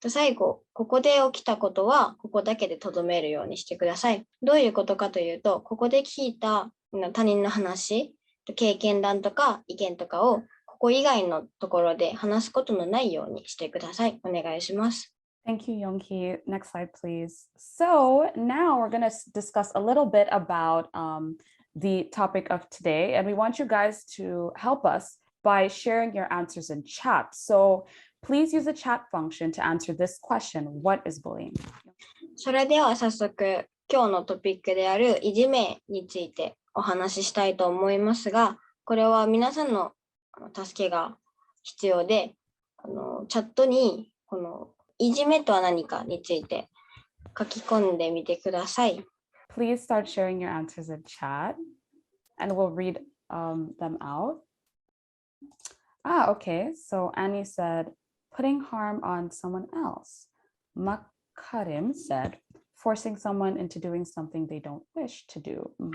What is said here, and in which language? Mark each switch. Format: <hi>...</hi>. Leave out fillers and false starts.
<ja>最後、ここで起きたことはここだけで留めるようにしてください。どういうことかというと、ここで聞いた他人の話、経験談とか意見とかをここ以外のところで話すことのないようにしてください。お願いします。</ja> <en>Thank you, Young-hee. Next slide, please. So now we're going to discuss a little bit about the topic of today, and we want you guys to help us by sharing your answers in chat. So please use the chat function to answer this question. What is bullying?</en> <ja>それでは早速、今日のトピックであるいじめについてお話ししたいと思いますが、これは皆さんの助けが必要で、チャットにこのいじめとは何かについて書き込んでみてください。</ja> <en>Please start sharing your answers in chat and we'll read them out. Okay. So Annie said, putting harm on someone else. Makarim said, forcing someone into doing something they don't wish to do.</en>